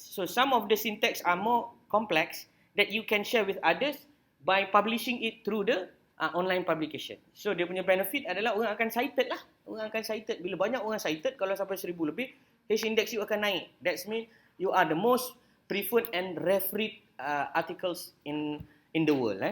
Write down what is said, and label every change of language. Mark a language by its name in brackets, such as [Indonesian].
[English] So some of the syntax are more complex that you can share with others by publishing it through the online publication. [Indonesian] So dia punya benefit adalah orang akan cited lah. Orang akan cited. Bila banyak orang cited, kalau sampai 1000 lebih, H-index you akan naik. [English] That means you are the most preferred and referred articles in the world.